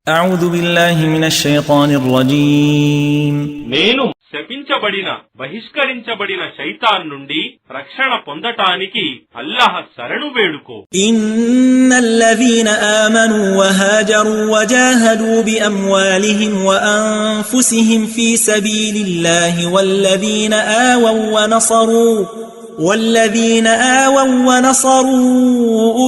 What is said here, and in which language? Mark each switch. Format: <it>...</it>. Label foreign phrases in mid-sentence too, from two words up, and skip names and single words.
<ar>أعوذ بالله من الشيطان الرجيم</ar> <te>నేను శపించబడిన బహిష్కరించబడిన శైతాన్ నుండి రక్షణ పొందటానికి అల్లాహ్ శరణు వేడుకో.</te> <ar>إن الذين آمنوا وهاجروا وجاهدوا بأموالهم وأنفسهم في سبيل الله والذين آووا ونصروا</ar>